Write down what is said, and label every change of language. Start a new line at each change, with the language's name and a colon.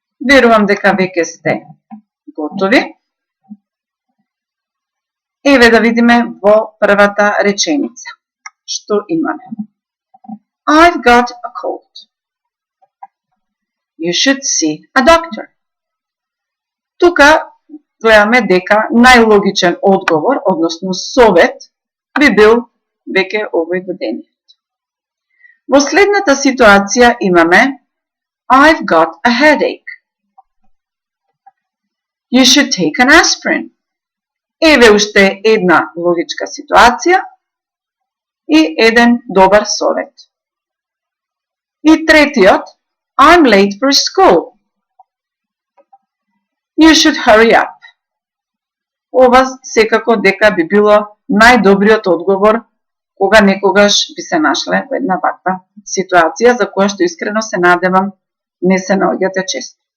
Macedonian: Верувам дека веќе сте готови. Еве да видиме во првата реченица. Што имаме?
English: I've got a cold. You should see a doctor.
Macedonian: Тука гледаме дека најлогичен одговор, односно совет, би бил веќе овој до денес. Во следната ситуација имаме
English: I've got a headache. You should take an aspirin.
Macedonian: Еве уште една логичка ситуација и еден добар совет. И третиот,
English: I'm late for school. You should hurry up.
Macedonian: Ова секако дека би било најдобриот одговор кога некогаш би се нашле во една ваква ситуација за која што искрено се надевам не се наоѓате често.